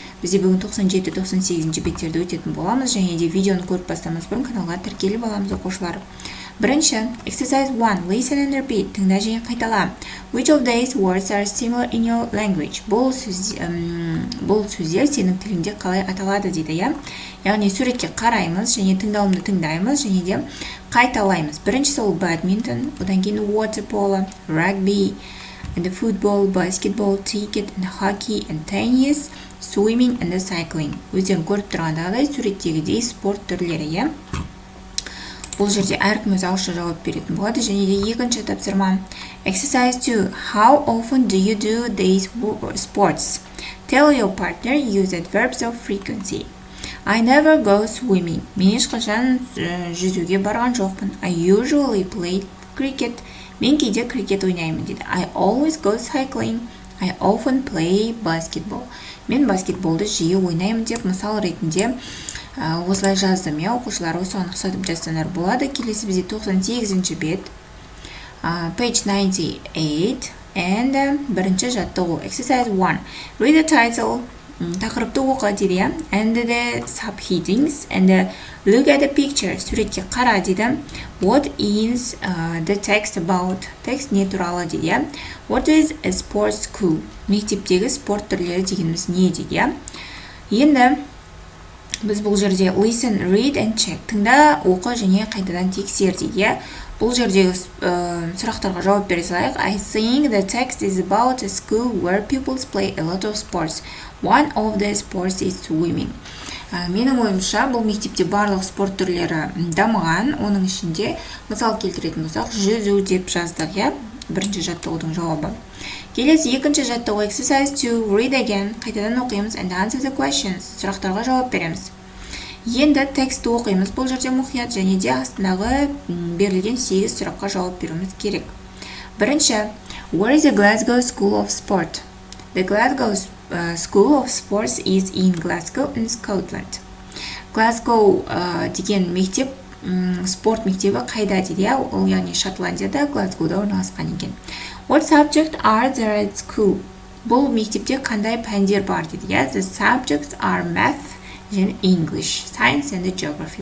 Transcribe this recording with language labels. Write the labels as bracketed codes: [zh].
[kk] Бізде бүгін 97-98 беттерді өтетін боламыз, және де видеоны көріп бастамас бұрын каналға тіркеліп аламыз оқушылар. Бірінші, [en] exercise 1, listen and repeat, [kk] тыңда және қайтала. [en] Which of these words are similar in your language? [kk] Бұл сөздер сенің тіліңде қалай аталады дейді, я? Яғни суретке қараймыз, және тыңдауымды тыңдаймыз, және де қайталаймыз. Біріншісі ол [en] badminton, [kk] одан кейін [en] water polo, rugby, and football, basketball, cricket, and hockey, and tennis, swimming, and cycling. [kk] Өздерің көріп тұрғандағыдай суреттегідей спорт түрлері, я? Бұл жерде әркім өз ауызша жауап беретін болады. Және де екінші тапсырма. [en] Exercise 2. How often do you do these sports? Tell your partner use adverbs of frequency. I never go swimming. [kk] Мен ешқашан жүзуге барған жоқпын. [en] I usually play cricket. [kk] Мен кейде крикет ойнаймын дейді. [en] I always go cycling. I often play basketball. [kk] Мен баскетболды жиі ойнаймын деп мысал ретінде осылай жаздым, я, оқушылар осыған ұқсатып жазсаңдар болады. Келесі бізде 98-ші бет, [en] page 98, and [kk] бірінші жаттығу. [en] Exercise 1. Read the title, [kk] тақырыпты оқы дейді, [en] and the subheadings, and look at the picture, [kk] суретке қара дейді. [en] What is the text about? [kk] Текст не туралы дейді. [en] What is a sports school? [kk] Мектептегі спорт түрлері дегеніміз не дейді. Енді біз бұл жерде [en] listen, read and check. [kk] Тыңда, оқы және қайтадан тексер дейді. Бұл жердегі сұрақтарға жауап бере салайық. [en] I think the text is about a school where pupils play a lot of sports. One of the sports is swimming. [kk] Менің ойымша, бұл мектепте барлық спорт түрлері дамыған. Оның ішінде мысал келтіретін болсақ, жүзу деп жаздық, я? Бірінші жаттығудың жауабы. Келесі екінші жаттығу. [en] Exercise 2. Read again. [kk] Қайтадан оқимыз [en] and answer the questions. [kk] Сұрақтарға жауап береміз. Енді текстті оқимыз. Бұл жерде мұқият және де астындағы берілген 8 сұраққа жауап беруіміз керек. Бірінші. [en] Where is the Glasgow School of Sport? The Glasgow School of Sports is in Glasgow in Scotland. [kk] Glasgow деген мектеп, спорт мектебі қайда дейді, ол яғни Шотландияда, Глазгоуда орналасқан екен. [en] What subjects are there at school? [kk] Бұл мектепте қандай пәндер бар дейді. [en] The subjects are math and English, science and geography.